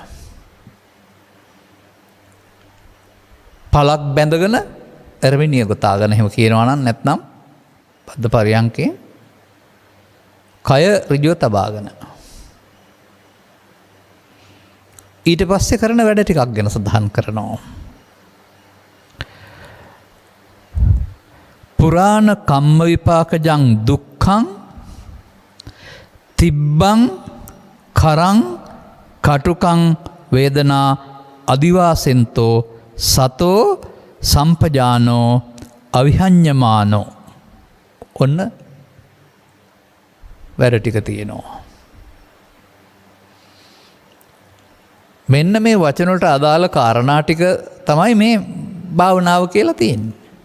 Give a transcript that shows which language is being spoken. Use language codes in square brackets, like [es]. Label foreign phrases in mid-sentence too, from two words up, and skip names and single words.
[si] පලක් බැඳගෙන එරමිනිය ගොතාගෙන එහෙම කියනවා නම් නැත්නම් පද්ද පරියංකේ කය ඍජුව තබාගෙන ඊට පස්සේ කරන වැඩ ටිකක් ගැන සඳහන් කරනවා. [pi] පුරාණ කම්ම විපාකජං දුක්ඛං තිබ්බං කරං කටුකං වේදනා අදිවාසෙන්තෝ සතෝ සම්පජානෝ අවිහඤ්ඤමානෝ. [si] ඔන්න වැඩ ටික තියෙනවා. මෙන්න මේ වචන වලට අදාළ කාරණා ටික තමයි මේ භාවනාව කියලා තියෙන්නේ.